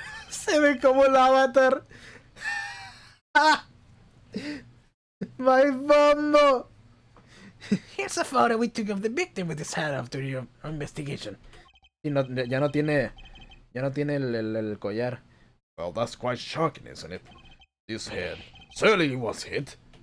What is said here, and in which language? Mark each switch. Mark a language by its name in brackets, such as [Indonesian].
[Spanish] Se ve como el avatar. My bumbo. [English] Here's a photo we took of the victim with his hat after your investigation. [Spanish] Y no, ya no tiene el collar. [English] Well, that's quite shocking, isn't it? This head certainly was hit.